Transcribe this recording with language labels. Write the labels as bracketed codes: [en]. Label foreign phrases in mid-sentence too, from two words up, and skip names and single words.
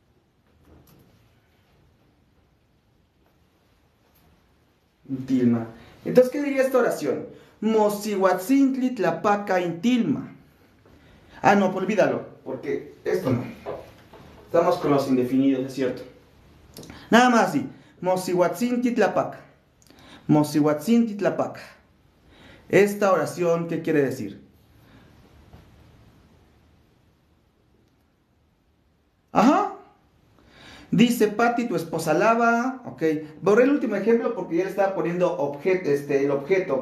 [es] Tilma. Entonces, ¿qué diría esta oración? [nah] Mosihuatzintli tlapaca intilma. [es] Ah, no, pues olvídalo, porque esto no. Estamos con los indefinidos, es cierto. Nada más así. [nah] Mosihuatzintli tlapaca. Mosihuatzintli tlapaca. [es] Esta oración, ¿qué quiere decir? Ajá. Dice Patti, tu esposa lava. Ok. Borré el último ejemplo porque ya le estaba poniendo el objeto.